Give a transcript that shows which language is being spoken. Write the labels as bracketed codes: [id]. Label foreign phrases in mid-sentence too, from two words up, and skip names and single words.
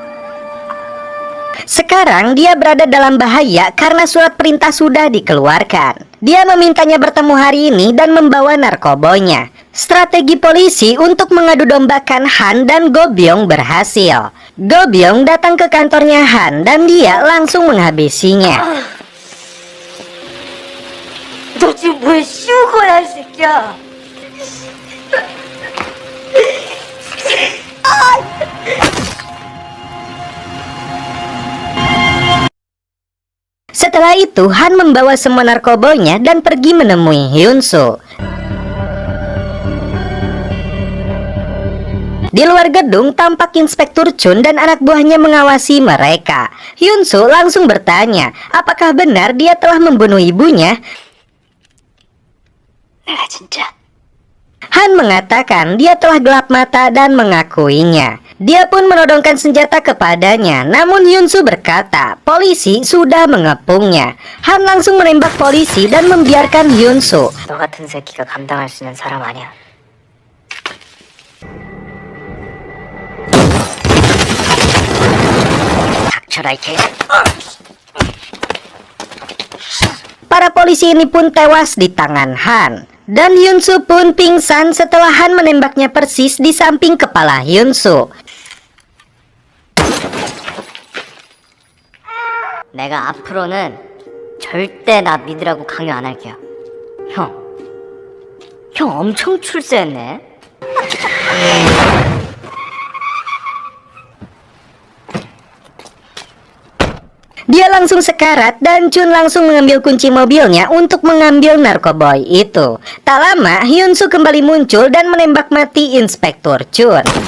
[id] Sekarang dia berada dalam bahaya karena surat perintah sudah dikeluarkan. Dia memintanya bertemu hari ini dan membawa narkoboynya. Strategi polisi untuk mengadu dombakan Han dan Go Byung berhasil. Go Byung datang ke kantornya Han dan dia langsung menghabisinya. [ko] 너 지금 뭐에 씌운 거야, 이 새끼야? [id] Setelah itu, Han membawa semua narkoboynya dan pergi menemui Hyun-soo. Di luar gedung, tampak Inspektur Chun dan anak buahnya mengawasi mereka. Hyun-soo langsung bertanya, apakah benar dia telah membunuh ibunya? [ko] 내가 진짜 [id] Han mengatakan dia telah gelap mata dan mengakuinya. Dia pun menodongkan senjata kepadanya, namun Hyun-soo berkata polisi sudah mengepungnya. Han langsung menembak polisi dan membiarkan Hyun-soo. [ko] 너 같은 새끼가 감당할 수 있는 사람 아니야. 닥쳐라 이 개새끼. [id] Para polisi ini pun tewas di tangan Han. Dan Hyun-soo pun pingsan setelah Han menembaknya persis di samping kepala Hyun-soo. [ko] 내가 앞으로는 절대 나 믿으라고 강요 안 할게요. 형 엄청 출세했네. [id] Dia langsung sekarat dan Chun langsung mengambil kunci mobilnya untuk mengambil narkoboy itu. Tak lama, Hyun Soo kembali muncul dan menembak mati Inspektur Chun.